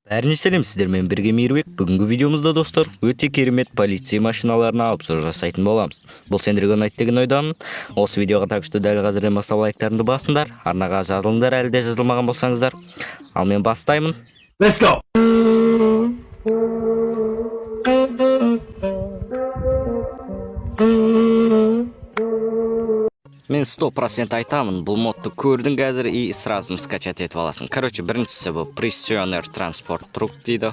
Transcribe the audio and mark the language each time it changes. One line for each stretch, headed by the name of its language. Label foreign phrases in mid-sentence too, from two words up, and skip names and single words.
Kazakh: Бәріне сәлем, сіздермен бірге Мейірбек. Бүгінгі видеомызда достар, өте керемет полиция машиналарына обзор жасайтын боламыз. Бұл сендерге ұнайды деген ойдамын. Осы видеоға
Russian: так что
Kazakh: дәл қазірден бастап лайктарыңды басыңдар. Арнаға жазылыңдар, әлі де жазылмаған болсаңыздар. Ал мен бастаймын.
English: Let's go.
Kazakh: Мен 100% айтамын, бұл модты көрдің қазір
Russian: и сразу скачать
Kazakh: етіп аласың. Короче, біріншісі бұл Prisoner Transport Truck дейді.